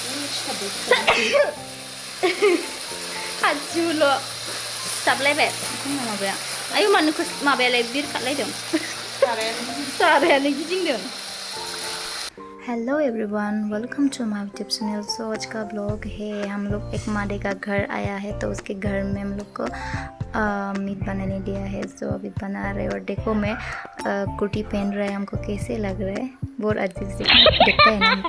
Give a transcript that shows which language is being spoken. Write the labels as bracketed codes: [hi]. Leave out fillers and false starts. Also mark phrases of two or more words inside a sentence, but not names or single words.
[brx] हाजुल' सिथाबलायबाय जोंना माबाया आयु मानो माबायालाय बिरखारलायदों सारायानो गिदिंदों। [en] Hello everyone, welcome to my YouTube channel. [hi] सो आज का ब्लॉग है, हम लोग एक मादे का घर आया है तो उसके घर में हम लोग को मीट बनाने दिया है। सो अभी बना रहे और देखो मैं कुर्ती पहन रहा है, हमको कैसे लग रहा है, बहुत अजीब से दिखता है ना हमको।